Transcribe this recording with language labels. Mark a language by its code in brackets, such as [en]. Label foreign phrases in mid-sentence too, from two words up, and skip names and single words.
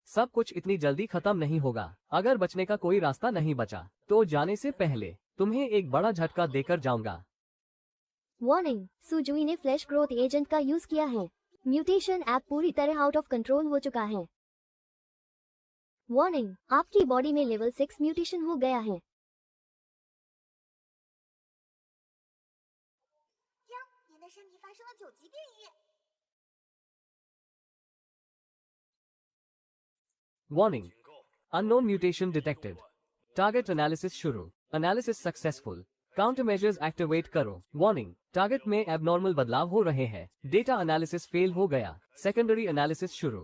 [hi] सब कुछ इतनी जल्दी खत्म नहीं होगा। अगर बचने का कोई रास्ता नहीं बचा तो जाने से पहले तुम्हें एक बड़ा झटका देकर जाऊंगा। वार्निंग, सुजुई ने [en] flash growth agent [hi] का यूज किया है। म्यूटेशन ऐप पूरी तरह [en] out of control [hi] हो चुका है। वार्निंग, आपकी बॉडी में [en] level 6 mutation [hi] हो गया है। [zh] 江，您的身体发生了9级变异。 [en] Warning, unknown mutation detected. target analysis [hi] शुरू। [en] analysis successful. counter measures activate [hi] करो। वार्निंग, टारगेट में एबनॉर्मल बदलाव हो रहे हैं। [en] data analysis fail [hi] हो गया। [en] secondary analysis [hi] शुरू।